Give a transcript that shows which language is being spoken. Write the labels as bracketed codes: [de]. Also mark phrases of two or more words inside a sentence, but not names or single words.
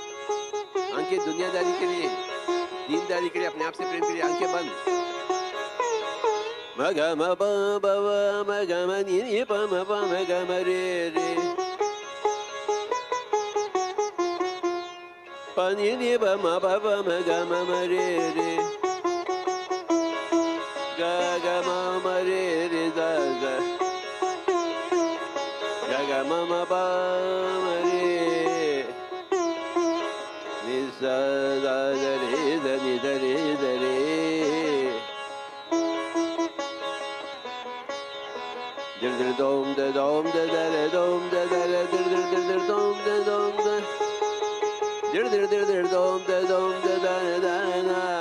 [hi] आंखें दुनियादारी के लिए, दीनदारी के लिए, अपने आप से प्रेम के लिए। आंखें बंद। म ग म प ब व म ग म नि नि प म ग म रे रे प नि नि प म ग म रे रे ग ga ga ma ma re re da da, ga ga ma ma pa ma re, ni sa da da re da ni da re da re, dir dir dom da da re dom da re dir dir dom da, dir dir dom da da da.